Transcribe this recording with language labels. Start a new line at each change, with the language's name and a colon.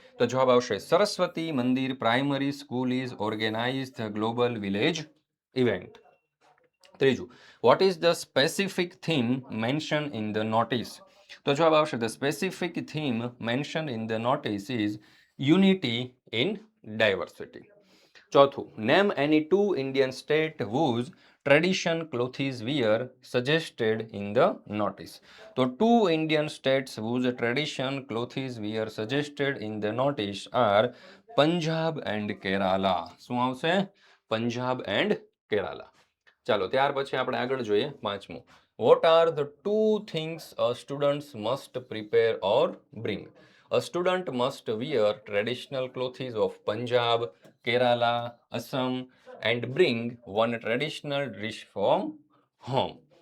Gujarati: તો જવાબ આવશે,
English: Saraswati Mandir primary school is organize the global village event. ત્રીજું, what is the specific theme mention in the notice.
Gujarati: તો જવાબ આવશે,
English: The specific theme mention in the notice is unity in diversity. ચોથું, name any 2 Indian state whose tradition clothes wear suggested in the notice. તો 2 Indian states whose tradition clothes wear suggested in the notice are Punjab and Kerala.
Gujarati: શું આવશે, Punjab and Kerala. ચાલો ત્યાર પછી આપણે આગળ જોઈએ પાંચમું,
English: What are the two things a students must prepare or bring? A student must wear traditional clothes of Punjab, Kerala, Assam and bring one traditional dish from home.